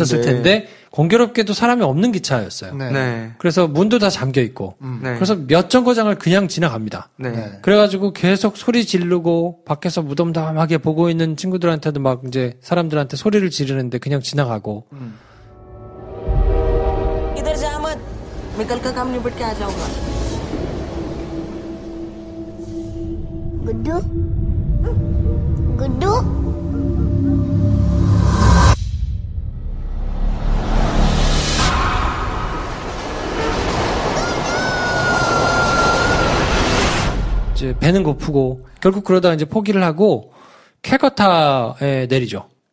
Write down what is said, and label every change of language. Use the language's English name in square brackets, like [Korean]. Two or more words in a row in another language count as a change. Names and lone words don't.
[Korean] 있었을 텐데. 텐데 공교롭게도 사람이 없는 기차였어요. 네. 네. 그래서 문도 다 잠겨 있고 네. 그래서 몇 정거장을 그냥 지나갑니다. 네. 네. 그래가지고 계속 소리 지르고 밖에서 무덤덤하게 보고 있는 친구들한테도 막 이제 사람들한테 소리를 지르는데 그냥 지나가고 [Hindi] इधर जा मत मैं कल का काम निपट के आ जाऊंगा गुड्डू गुड्डू [Korean] 이제 배는 고프고 결국 그러다 이제 포기를 하고 캘커타에 내리죠.